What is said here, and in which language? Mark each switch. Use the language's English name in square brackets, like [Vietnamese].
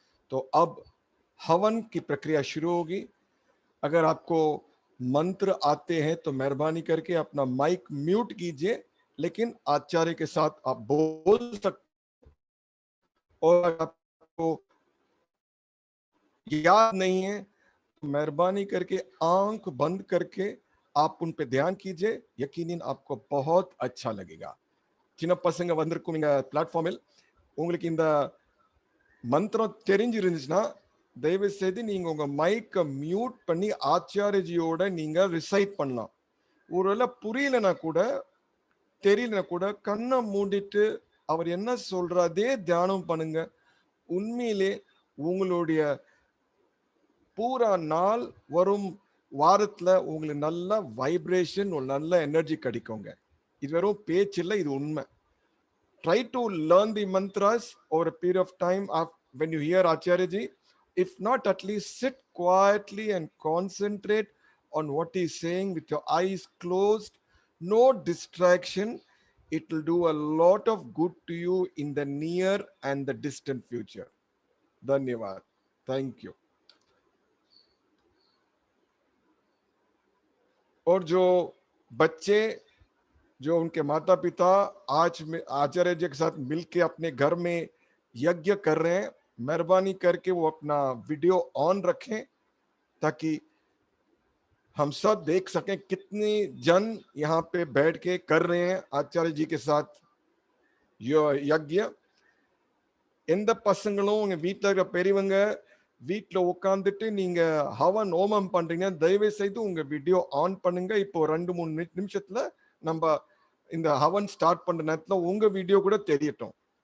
[Hindi] तो अब हवन की प्रक्रिया शुरू होगी। अगर आपको मंत्र आते हैं तो मेहरबानी करके अपना माइक म्यूट कीजिए, लेकिन आचार्य के साथ आप बोल सकते। और आपको याद नहीं है तो मेहरबानी करके आंख बंद करके आप उन पे ध्यान कीजिए, यकीनन आपको बहुत अच्छा लगेगा। [Tamil] சின்ன பசங்க வந்திருக்கும் இந்த பிளாட்ஃபார்மில் உங்களுக்கு இந்த மந்திரம் தெரிஞ்சிருந்துச்சுன்னா தயவு செய்து நீங்க உங்க மைக்கை மியூட் பண்ணி ஆச்சாரியஜியோட நீங்க ரிசைட் பண்ணலாம். ஒருவேளை புரியலனா கூட தெரியலனா கூட கண்ணை மூடிட்டு அவர் என்ன சொல்றதே தியானம் பண்ணுங்க. உண்மையிலே உங்களுடைய பூரா நாள் வரும் வாரத்துல உங்களுக்கு நல்ல வைப்ரேஷன், ஒரு நல்ல எனர்ஜி கிடைக்குங்க. இது வெறும் பேச்சு இல்லை, இது உண்மை. [English] Try to learn the mantras over a period of time when you hear Acharya ji. If not, at least sit quietly and concentrate on what he is saying with your eyes closed. No distraction. It will do a lot of good to you in the near and the distant future. Dhanyavad. Thank you. [Hindi] और जो बच्चे जो उनके माता पिता आज में आचार्य जी के साथ मिलके अपने घर में यज्ञ कर रहे हैं, मेहरबानी करके वो अपना वीडियो ऑन रखें ताकि हम सब देख सकें कितने जन यहाँ पे बैठ के कर रहे हैं आचार्य जी के साथ यज्ञ. [Tamil] எந்த பசங்களும் உங்க வீட்டில் இருக்கிற பெரியவங்க வீட்டில் உட்காந்துட்டு நீங்க ஹவன் ஹோமம் பண்றீங்க, தயவு செய்து உங்க வீடியோ ஆன் பண்ணுங்க. இப்போ 2-3 நிமிஷத்துல நம்ம இந்த हवन स्टार्ट பண்ற நேரத்துல உங்க வீடிयो கூட தெரியட்டும்.